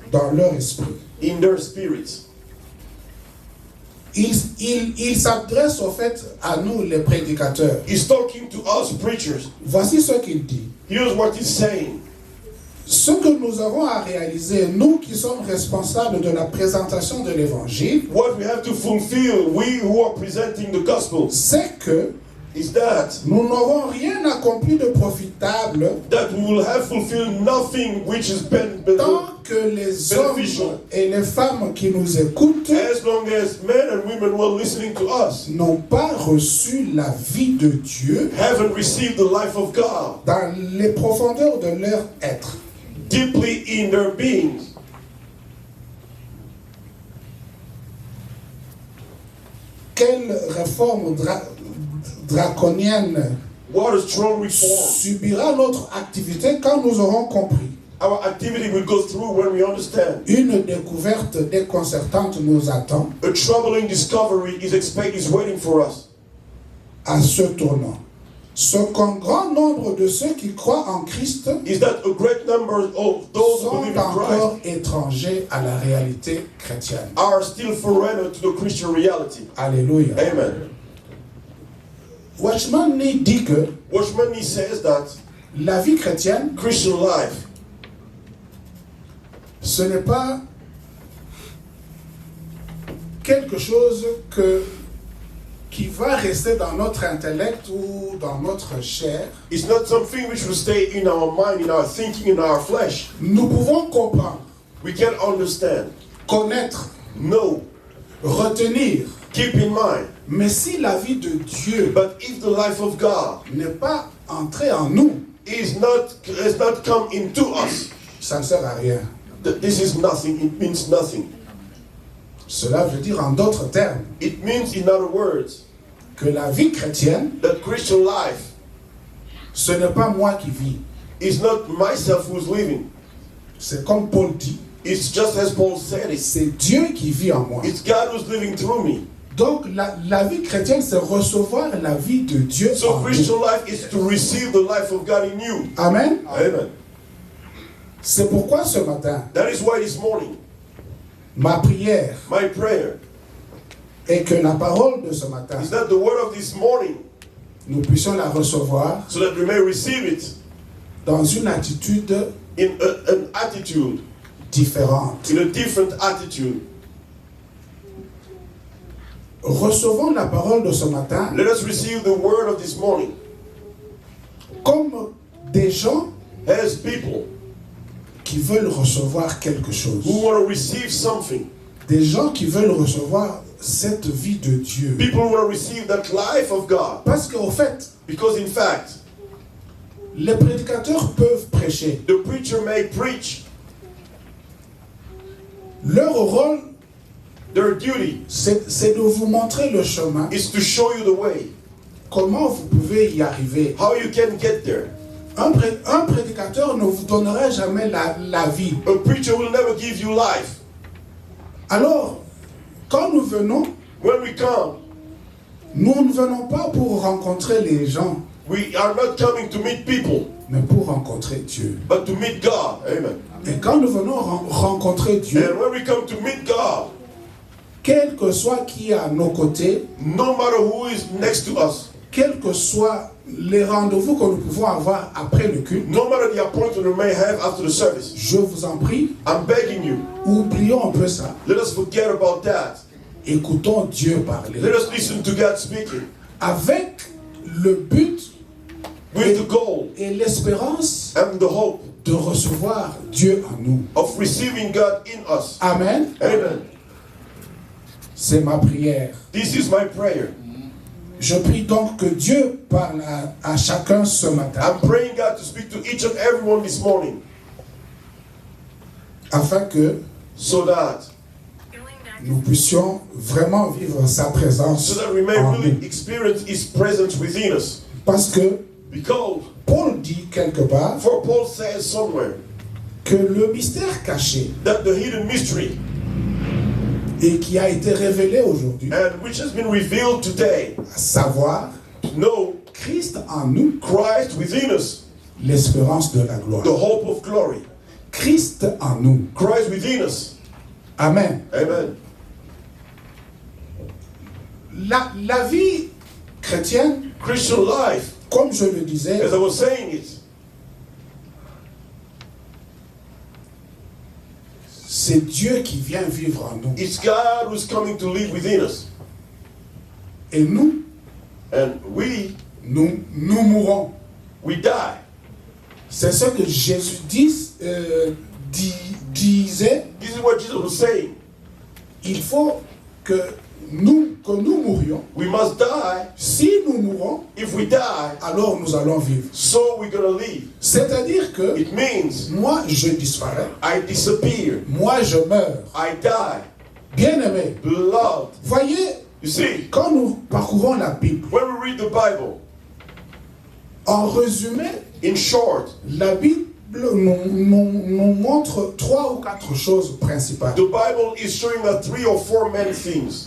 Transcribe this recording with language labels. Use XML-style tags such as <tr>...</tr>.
<fr>dans leur esprit.</fr> <en>in their spirits.</en> <fr>Il s'adresse au fait à nous les prédicateurs.</fr> <en>He's talking to us preachers.</en> <fr>Voici ce qu'il dit.</fr> <en>Here's what he's saying.</en> <fr>Ce que nous avons à réaliser, nous qui sommes responsables de la présentation de l'évangile,</fr> <en>What we have to fulfill, we who are presenting the gospel,</en> <fr>c'est que</fr> <en>is that</en> <fr>nous n'aurons rien accompli de profitable</fr> <en>we will have fulfilled nothing which has been</en> <fr>tant que les hommes</fr> <en>beneficial,</en> <fr>et les femmes qui nous écoutent</fr> <en>as long as men and women who are listening to us</en> <fr>n'ont pas reçu la vie de Dieu</fr> <en>haven't received the life of God</en> <fr>dans les profondeurs de leur être.</fr> <en>deeply in their beings.</en> <fr>Quelle réforme draconienne</fr> <en>What a strong reform.</en> <fr>subira notre activité quand nous aurons compris.</fr> <en>Our activity will go through when we understand.</en> <fr>Une découverte déconcertante nous attend</fr> <en>A troubling discovery is waiting for us.</en> <fr>à ce tournant. Ce qu'un grand nombre de ceux qui croient en Christ</fr> <en>Is that a great number of those who</en> <fr>sont</fr> <en>believe in Christ</en> <fr>encore étrangers à la réalité chrétienne.</fr> <en>are still foreigner to the Christian reality.</en> <fr>Alléluia.</fr> <en>Amen.</en> <fr>Watchman Nee dit que</fr> <en>Watchman Nee says that</en> <fr>la vie chrétienne,</fr> <en>Christian life,</en> <fr>ce n'est pas quelque chose qui va rester dans notre intellect ou dans notre chair.</fr> <en>it's not something which will stay in our mind, in our thinking, in our flesh.</en> <fr>Nous pouvons comprendre,</fr> <en>We can understand,</en> <fr>connaître,</fr> <en>know,</en> <fr>retenir.</fr> <en>keep in mind.</en> <fr>Mais si la vie de Dieu</fr> <en>But if the life of God</en> <fr>n'est pas entrée en nous,</fr> <en>has not come into us,</en> <fr>ça ne sert à rien.</fr> <en>this is nothing. It means nothing.</en> <fr>Cela veut dire en d'autres termes</fr> <en>It means, in other words,</en> <fr>que la vie chrétienne,</fr> <en>that Christian life</en> <fr>ce n'est pas moi qui vis.</fr> <en>is not myself who's living.</en> <fr>C'est comme Paul dit,</fr> <en>It's just as Paul said it.</en> <fr>c'est Dieu qui vit en moi.</fr> <en>It's God who's living through me.</en> <fr>Donc la vie chrétienne, c'est recevoir la vie de Dieu</fr> <en>So</en> <fr>en nous.</fr> <en>Christian life is to receive the life of God in you.</en> <fr>Amen.</fr> <en>Amen.</en> <fr>C'est pourquoi ce matin,</fr> <en>That is why this morning,</en> <fr>ma prière</fr> <en>my prayer</en> <fr>est que la parole de ce matin,</fr> <en>is that the word of this morning,</en> <fr>nous puissions la recevoir</fr> <en>so that we may receive it</en> <fr>dans une attitude</fr> <en>in an attitude,</en> <fr>différente.</fr> <en>in a different attitude.</en> <fr>Recevons la parole de ce matin</fr> <en>Let us receive the word of this morning</en> <fr>comme des gens</fr> <en>as people</en> <fr>qui veulent recevoir quelque chose.</fr> <en>who want to receive something.</en> <fr>Des gens qui veulent recevoir cette vie de Dieu.</fr> <en>People who want to receive that life of God.</en> <fr>Parce qu'au fait,</fr> <en>Because in fact,</en> <fr>les prédicateurs peuvent prêcher.</fr> <en>the preacher may preach.</en> <fr>Leur rôle,</fr> <en>Their duty</en> <fr>c'est de vous montrer le chemin,</fr> <en>is to show you the way,</en> <fr>comment vous pouvez y arriver.</fr> <en>how you can get there.</en> <fr>Un prédicateur ne vous donnera jamais la vie.</fr> <en>A preacher will never give you life.</en> <fr>Alors, quand nous venons,</fr> <en>When we come,</en> <fr>nous ne venons pas pour rencontrer les gens,</fr> <en>we are not coming to meet people,</en> <fr>mais pour rencontrer Dieu.</fr> <en>but to meet God. Amen.</en> <fr>Et quand nous venons rencontrer Dieu,</fr> <en>And when we come to meet God,</en> <fr>quel que soit qui est à nos côtés,</fr> <en>no matter who is next to us,</en> <fr>quels que soient les rendez-vous que nous pouvons avoir après le culte,</fr> <en>no matter the appointment we may have after the service,</en> <fr>je vous en prie,</fr> <en>I'm begging you,</en> <fr>oublions un peu ça.</fr> <en>let us forget about that.</en> <fr>Écoutons Dieu parler.</fr> <en>Let us listen to God speaking</en> <fr>Avec le but</fr> <en>with the goal</en> <fr>et l'espérance</fr> <en>and the hope</en> <fr>de recevoir Dieu en nous.</fr> <en>of receiving God in us.</en> <fr>Amen.</fr> <en>Amen.</en> <fr>C'est ma prière.</fr> <en>This is my prayer.</en> <fr>Je prie donc que Dieu parle à chacun ce matin,</fr> <en>I'm praying God to speak to each and everyone this morning</en> <fr>afin que</fr> <en>so that</en> <fr>nous puissions vraiment vivre sa présence</fr> <en>we may</en> <fr>en</fr> <en>really</en> <fr>nous.</fr> <en>experience His presence within us.</en> <fr>Parce que</fr> <en>Because</en> <fr>Paul dit quelque part</fr> <en>for Paul says somewhere</en> <fr>que le mystère caché</fr> <en>that the hidden mystery</en> <fr>et qui a été révélé aujourd'hui,</fr> <en>and which has been revealed today,</en> <fr>à savoir</fr> <en>to know</en> <fr>Christ en nous,</fr> <en>Christ within us,</en> <fr>l'espérance de la gloire.</fr> <en>the hope of glory.</en> <fr>Christ en nous.</fr> <en>Christ within us.</en> <fr>Amen.</fr> <en>Amen.</en> <fr>La vie chrétienne,</fr> <en>Christian life,</en> <fr>comme je le disais,</fr> <en>as I was saying it,</en> <fr>c'est Dieu qui vient vivre en nous.</fr> <en>it's God who's coming to live within us.</en> <fr>Et nous,</fr> <en>And we</en> <fr>nous mourons.</fr> <en>die.</en> <fr>C'est ce que Jésus disait.</fr> <en>This is what Jesus was saying.</en> <fr>Il faut que nous mourions.</fr> <en>We must die.</en> <fr>Si nous mourons,</fr> <en>If we die,</en> <fr>alors nous allons vivre.</fr> <en>so we're going to live.</en> <fr>C'est-à-dire que</fr> <en>It means</en> <fr>moi, je disparais.</fr> <en>I disappear.</en> <fr>Moi, je meurs.</fr> <en>I die.</en> <fr>Bien-aimé,</fr> <en>Beloved.</en> <fr>voyez,</fr> <en>You see,</en> <fr>quand nous parcourons la Bible,</fr> <en>when we read the Bible,</en> <fr>en résumé,</fr> <en>in short,</en> <fr>la Bible nous montre 3 ou 4 choses principales.</fr> <en>the Bible is showing us 3 or 4 main things.</en>